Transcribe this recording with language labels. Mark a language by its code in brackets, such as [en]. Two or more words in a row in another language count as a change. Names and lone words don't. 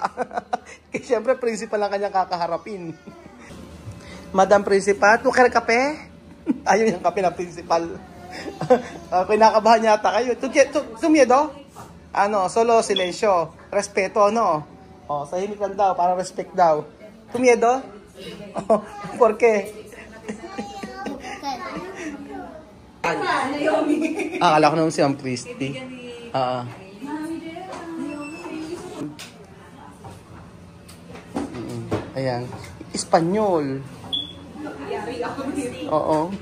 [tl] Kasi syempre, principal lang kanyang kakaharapin. Madam Principal, tukar kape? Ayaw yung kape na principal. Kinakabahan yata kayo. Tumiedo? [es] Ano, solo silensyo. Respeto, no? [tl] Oh, tahimik lang daw, para respect daw. [es] Tumiedo? Oh, ¿por qué? [tl] Akala ko naman si Ma'am Christy. Ayan. Espanyol. Oo.